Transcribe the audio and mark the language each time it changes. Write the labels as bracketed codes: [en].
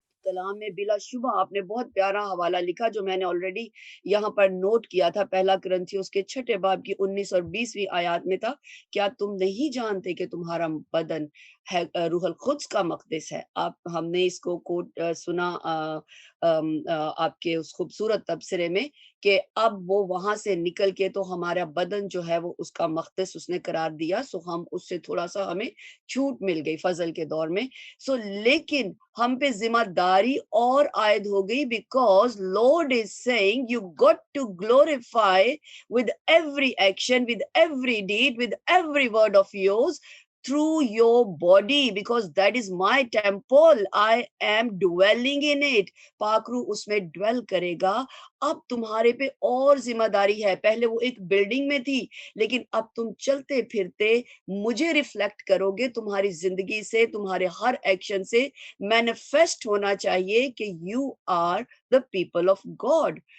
[ur] کلام میں بلا شبہ آپ نے بہت پیارا حوالہ لکھا جو میں نے آلریڈی یہاں پر نوٹ کیا تھا، پہلا کرنتھیوس کے 6 باب کی 19 اور 20ویں آیات میں تھا، کیا تم نہیں جانتے کہ تمہارا بدن ہے روح القدس کا مقدس ہے؟ ہم نے اس کو کوٹ سنا آپ کے اس خوبصورت تبصرے میں کہ اب وہ وہاں سے نکل کے تو ہمارا بدن جو ہے وہ اس کا مقدس اس نے قرار دیا، سو ہم اس سے تھوڑا سا ہمیں چھوٹ مل گئی فضل کے دور میں. سو لیکن ہم پہ ذمہ داری اور عائد ہو گئی، [en] Because Lord is saying you got to glorify with every action, with every deed, with every word of yours through your body, because that is my temple, I am dwelling in it. [ur] پاک روح اس میں dwell کرے گا. اب تمہارے پہ اور ذمہ داری ہے. پہلے وہ ایک بلڈنگ میں تھی، لیکن اب تم چلتے پھرتے مجھے ریفلیکٹ کرو گے. تمہاری زندگی سے، تمہارے ہر ایکشن سے مینیفیسٹ ہونا چاہیے کہ [en] You are the people of God.